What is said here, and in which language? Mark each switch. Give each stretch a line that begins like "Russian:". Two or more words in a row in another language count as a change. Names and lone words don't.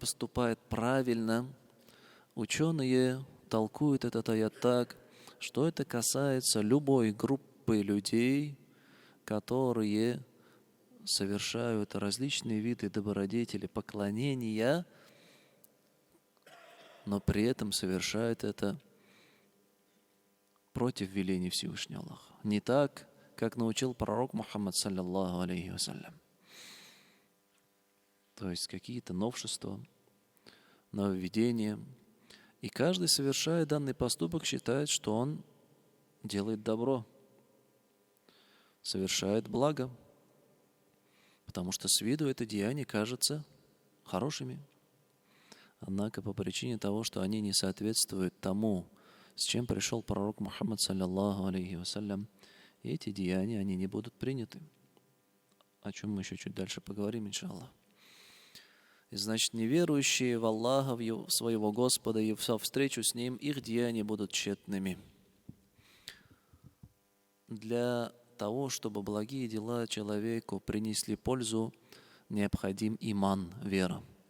Russian: поступают правильно, ученые толкуют этот аят так, что это касается любой группы людей, которые совершают различные виды добродетели, поклонения, но при этом совершают это против велений Всевышнего Аллаха. Не так, как научил пророк Мухаммад,
Arabic: صلى الله عليه وسلم.
Russian: То есть какие-то новшества, нововведения. И каждый, совершая данный поступок, считает, что он делает добро, совершает благо, потому что с виду это деяние кажется хорошими. Однако по причине того, что они не соответствуют тому, с чем пришел пророк Мухаммад,
Arabic: صلى الله عليه وسلم,
Russian: эти деяния, они не будут приняты. О чем мы еще чуть дальше поговорим, иншаллах. И значит, неверующие в Аллаха, в своего Господа и во встречу с Ним, их деяния будут тщетными. Для того, чтобы благие дела человеку принесли пользу, необходим иман, вера.